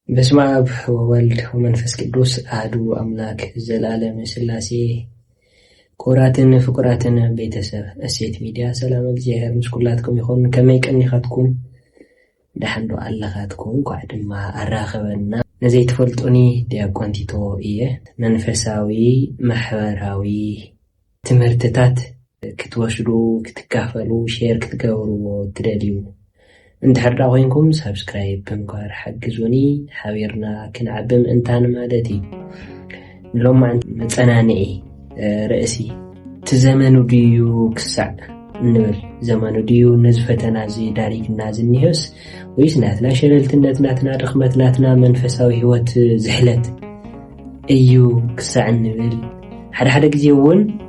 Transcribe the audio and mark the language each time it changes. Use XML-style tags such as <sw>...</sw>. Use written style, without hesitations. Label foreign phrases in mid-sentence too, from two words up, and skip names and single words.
<gez>በስመ አብ ወወልድ ወመንፈስ ቅዱስ አሐዱ አምላክ</gez> <ti>ዘላለም ሥላሴ ኩራትን ፍቁራትን ቤተሰብ እሴት ሚዲያ ሰላም እግዚአብሔር ምስኩላትኩም ይኹን ከመይ ቀኒኻትኩም ዳሕንዶ ኣለኻትኩም ኳዕ ድማ ኣራኸበና ነዘይ ትፈልጡኒ ዲያቆን ቲቶ እየ መንፈሳዊ ማሕበራዊ ትምህርትታት ክትወስዱ ክትካፈሉ ሼር ክትገብርዎ ትደልዩ እንድሕር ኮይንኩም ሰብስክራይብ ብምግባር ሓግዙኒ ሓቢርና ክንዓብም እንታን ማለት እዩ ሎማዓንቲ መፀናንዒ ርእሲ ትዘመኑ ድዩ ክሳዕ እንብል ዘመኑ ድዩ ነዚ ፈተና እዚ ዳሪግና ዝኒሄስ ወይስ ናትና ሸለልትነት ናትና ድኽመት ናትና መንፈሳዊ ህይወት ዝሕለት እዩ ክሳዕ እንብል ሓደ ግዜ እውን</ti>